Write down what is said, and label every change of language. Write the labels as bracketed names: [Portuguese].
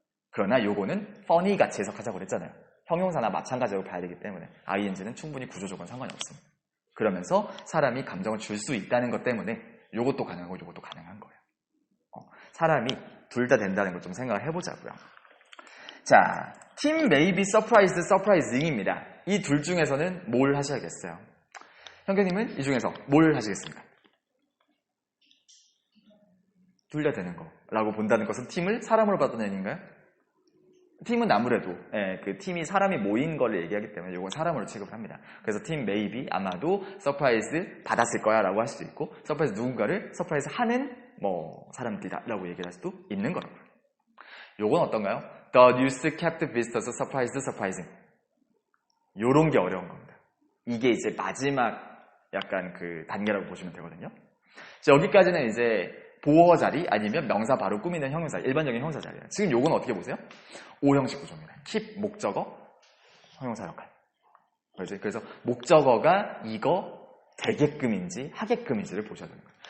[Korean] 그러나 요거는 funny 같이 해석하자고 그랬잖아요. 형용사나 마찬가지로 봐야 되기 때문에 ing는 충분히 구조적으로는 상관이 없습니다. 그러면서 사람이 감정을 줄 수 있다는 것 때문에 요것도 가능하고 요것도 가능한 거예요. 사람이 둘 다 된다는 걸 좀 생각을 해보자고요. [English] 자, team may be surprised, surprising입니다. [Korean] 이 둘 중에서는 뭘 하셔야겠어요? 형규님은 이 중에서 뭘 하시겠습니까? 둘 다 되는 거라고 본다는 것은 팀을 사람으로 받아내는 얘기인가요? 팀은 아무래도 그 팀이 사람이 모인 걸 얘기하기 때문에 이건 사람으로 취급을 합니다. 그래서 팀 maybe 아마도 서프라이즈 받았을 거야 라고 할 수도 있고 서프라이즈 누군가를 서프라이즈 하는 뭐 사람들이다 라고 얘기를 할 수도 있는 거라고요. 요건 어떤가요? [English] The news kept visitors surprised, surprising. [Korean] 요런 게 어려운 겁니다. 이게 이제 마지막 약간 그 단계라고 보시면 되거든요. 여기까지는 이제 보어 자리 아니면 명사 바로 꾸미는 형용사, 일반적인 형용사 자리예요. 지금 요건 어떻게 보세요? O형식 구조입니다. keep 목적어, 형용사 역할. 그래서 목적어가 이거 되게끔인지 하게끔인지를 보셔야 되는 거예요.